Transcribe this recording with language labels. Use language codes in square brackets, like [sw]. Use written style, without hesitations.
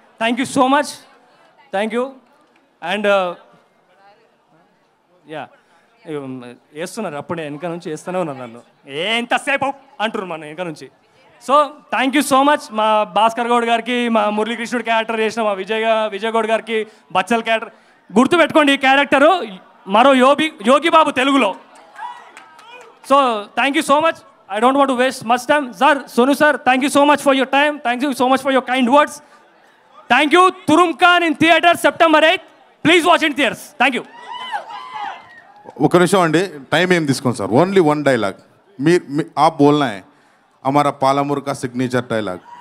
[en] Thank you so much, thank you. [te] And yeah వేస్తున్నారు అప్పుడే వెనక నుంచి వేస్తూనే ఉన్నారు నన్ను, ఎంతసేపు అంటున్నారు మన వెనక నుంచి. [en] so thank you so much [te] మా భాస్కర్ గౌడ్ గారికి, మా మురళీకృష్ణుడు క్యారెక్టర్ చేసిన మా విజయ్ గౌడ్ గారికి, బచ్చల్ క్యారెక్టర్. గుర్తుపెట్టుకోండి ఈ క్యారెక్టరు మరో యోగి బాబు తెలుగులో. [en] So thank you so much. I don't want to waste much time. Sir, Sonu sir, thank you so much for your time. Thank you so much for your kind words. Thank you. Turumkhan in theater September 8th. Please watch in theaters. Thank you. [te] ఒక నిమిషం అండి, time ఏం తీసుకోండి sir. [en] only one dialogue [hi] आप बोलना है, हमारा पालामुर का सिग्नेचर डायलॉग.